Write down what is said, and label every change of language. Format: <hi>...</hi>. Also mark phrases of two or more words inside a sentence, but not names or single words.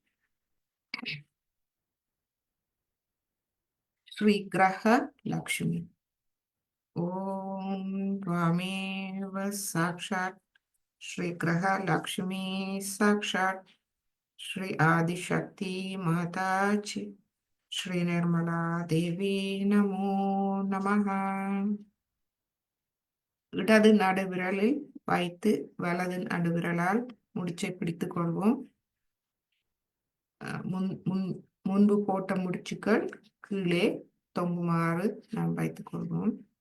<ta>ஸ்ரீ கிரக லக்ஷ்மி.</ta> <sa>ஓம் त्वामेव साक्षात् श्री ग्रह लक्ष्मी साक्षात् श्री आदिशक्ति माताजी श्री निर्मला देवी नमो नमः.</sa> <ta>இடது நடுவிரலில் வைத்து வலது நடுவிரலால் முடிச்சை பிடித்துக் கொள்வோம். முன்பு போட்ட முடிச்சுக்கள் கீழே தொங்குமாறு நாம் வைத்துக் கொள்வோம்.</ta>